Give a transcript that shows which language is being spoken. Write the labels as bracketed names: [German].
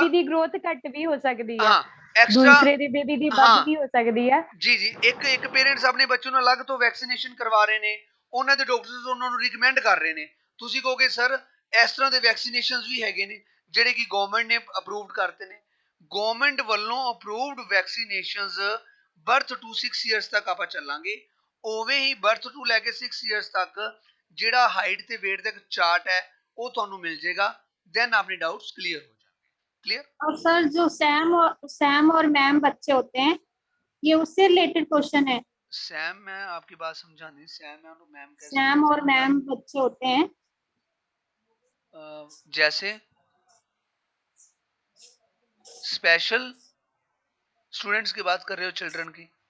[Hindi] Baby दी growth घट भी हो सकती है, [Punjabi] ਹਾਂ ਐਕਸਟਰਾ [Hindi] दूसरे दी बेबी दी [Punjabi] ਹਾਂ [Hindi] ਵੱਧ भी हो सकती है। [Punjabi] ਜੀ ਜੀ ਇੱਕ ਪੇਰੈਂਟਸ ਆਪਣੇ ਬੱਚੇ ਨੂੰ ਅਲੱਗ ਤੋਂ ਵੈਕਸੀਨੇਸ਼ਨ ਕਰਵਾ ਰਹੇ ਨੇ, ਉਹਨਾਂ ਦੇ ਡਾਕਟਰਸ ਉਹਨਾਂ ਨੂੰ ਰਿਕਮੈਂਡ ਕਰ ਰਹੇ ਨੇ। ਤੁਸੀਂ ਕਹੋਗੇ ਸਰ ਇਸ ਤਰ੍ਹਾਂ ਦੇ ਵੈਕਸੀਨੇਸ਼ਨਸ ਵੀ ਹੈਗੇ ਨੇ ਜਿਹੜੇ ਕਿ ਗਵਰਨਮੈਂਟ ਨੇ ਅਪਰੂਵਡ ਕਰਤੇ ਨੇ। ਗਵਰਨਮੈਂਟ ਵੱਲੋਂ approved vaccinations birth to 6 years ਤੱਕ ਆਪਾਂ ਚੱਲਾਂਗੇ। ਉਵੇਂ ਹੀ ਬਰਥ ਟੂ ਲੈ ਕੇ 6 ਇਅਰਸ ਤੱਕ ਜਿਹੜਾ ਹਾਈਟ ਤੇ weight ਦਾ ਇੱਕ ਚਾਰਟ ਹੈ ਉਹ ਤੁਹਾਨੂੰ ਮਿਲ ਜਾਏਗਾ। ਦੈਨ ਆਪਣੇ ਡਾਊਟਸ ਕਲੀਅਰ ਹੋ ਜਾਣਗੇ। क्लियर? [Hindi] और सर जो सैम और मैम बच्चे होते हैं, ये उससे रिलेटेड क्वेश्चन है। सैम, मैं आपकी बात समझा नहीं। सैम और मैम कैसे? सैम और मैम बच्चे होते हैं, जैसे स्पेशल स्टूडेंट्स की बात कर रहे हो, चिल्ड्रन की?